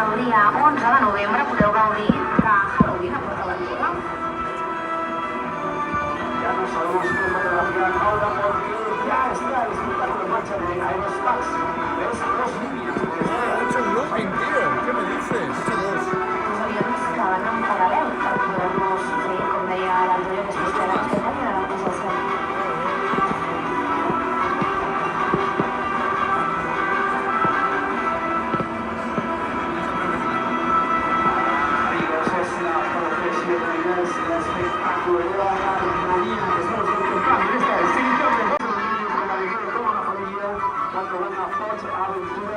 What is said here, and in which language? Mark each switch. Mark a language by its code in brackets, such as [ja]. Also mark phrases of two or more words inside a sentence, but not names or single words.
[ca] al dia 11 de novembre podeu gaudir de Halloween a Port Aventura. [es] Ya no sabemos si nos fotografiar ahora porque ya está el espectáculo en marcha de Aerospax. ¿Ves? Dos líneas. Ha hecho un looping, tío. ¿Qué me dices? Ha hecho dos. [ca] Els avions que van en paral·lel per poder-nos fer, com deia l'anterior, que es feia l'espectacle i ara el cel. [es] Amigos, es la profesionalidad, es el espectáculo de la adrenalina que estamos contemplando en esta exhibición de José Domínguez con la alegría de toda la familia cuando van a Port Aventura.